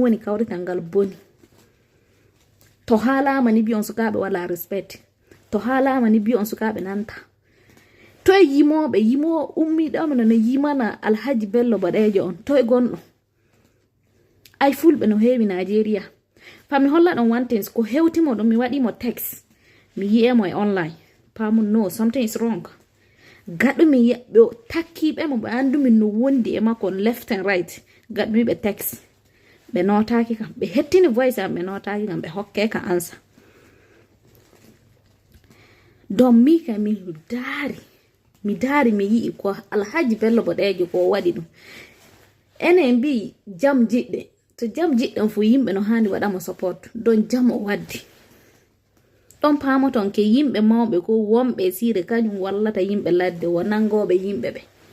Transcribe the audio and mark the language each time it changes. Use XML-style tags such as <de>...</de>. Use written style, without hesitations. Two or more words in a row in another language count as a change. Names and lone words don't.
<ff>woni kawrital ngal boni to haalama ni biyon sukaɓe wala respect to haalama ni biyon sukaɓe nanta to e yimo ummiɗo no yimana alhaji Bello Bodejo on to e gonɗo ay fulɓe no heewi Nigeria fami holla ɗon</ff> <en>one things</en> <ff>ko hewtimo ɗum mi waɗimo text mi yiyemo e online pamu no</ff> <en>something is wrong</en> <ff>gaɗumi ɓe takkiɓe mo ɓe andumi no wondi e makko</ff> <en>left and right</en> <ff>gaɗumi ɓe text ɓe notaki kam ɓe hettini voice am ɓe notaki kam ɓe hokke ka ansa don mika mi daari mi yii ko alhaji Bello Bodejo ko waɗi ɗum enen mbi jam jiɗɗe to jam jiɗɗen fu yimɓe no handi waɗamo support don jam o waddi ɗon pamoton ke yimɓe mawɓe ko wonɓe sire kañum wallata yimɓe ladde wonangoɓe yimɓe ɓe</ff>